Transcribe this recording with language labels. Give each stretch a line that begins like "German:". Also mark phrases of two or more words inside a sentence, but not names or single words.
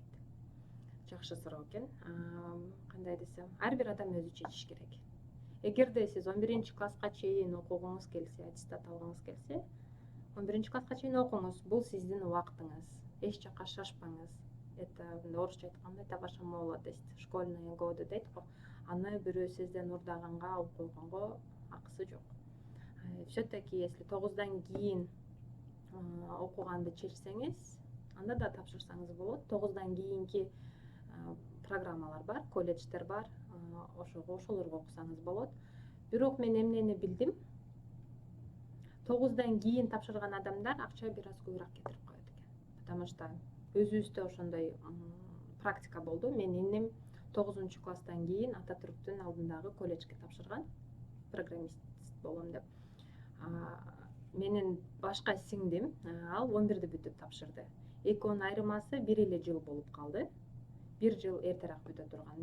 Kyrgyz: Жакшы суроо экен. Кандай десем, ар бир адам өзү чечиш керек. Эгерде сиз 11-класска чейин окугуңуз келсе, аттестат алгыңыз келсе, 11-класска чейин окуңуз. Бул сиздин убактыңыз. Эч жакка шашпаңыз. Это орусча айтканда
Russian: это ваша молодость, школьные годы
Kyrgyz: дейт го. Аны бирөө сизден урдаганга, алып койгонго акысы жок.
Russian: Все-таки если
Kyrgyz: 9дан кийин окуганды чечсеңиз, анда да тапшырсаңыз болот. 9дан кийинки программалар бар, колледждер бар. Ошолорго окусаңыз болот. Бирок мен эмнени билдим? 9дан кийин тапшырган адамдар акча бир аз көбүрөөк кетирип коет экен.
Russian: Потому что
Kyrgyz: өзүбүздө ошондой практика болду. Мен иним 9-класстан кийин Ататүрктүн алдындагы колледжге тапшырган, программист болом деп. Менин башка сиңдим, ал 11-ди бүтүп тапшырды. Экөөнүн айырмасы 1 эле жыл болуп калды. 1 жыл эртерээк бүтө турган.